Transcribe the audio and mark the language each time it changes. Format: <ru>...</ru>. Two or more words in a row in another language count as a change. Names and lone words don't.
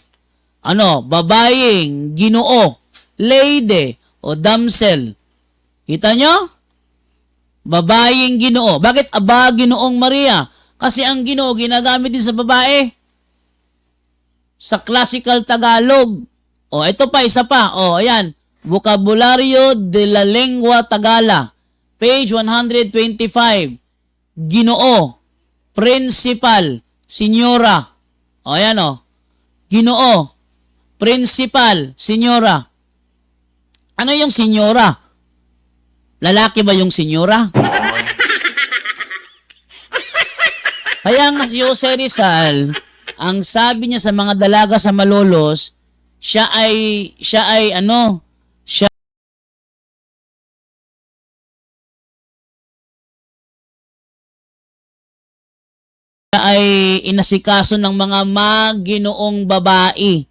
<tl>Babaeng Ginoo, lady o damsel. Kita nyo? Babaeng Ginoo. Bakit Aba Ginoong Maria? Kasi ang Ginoo ginagamit din sa babae. Sa classical Tagalog. Ito pa, isa pa. Ayan. Vocabulario de la Lengua Tagala. Page 125. Ginoo. Principal. Senyora. Ayan Ginoo. Principal. Senyora. Ano yung senyora? Lalaki ba yung senyora? Kaya nga si Jose Rizal, ang sabi niya sa mga dalaga sa malolos, siya ay inasikaso ng mga maginoong babae.</tl>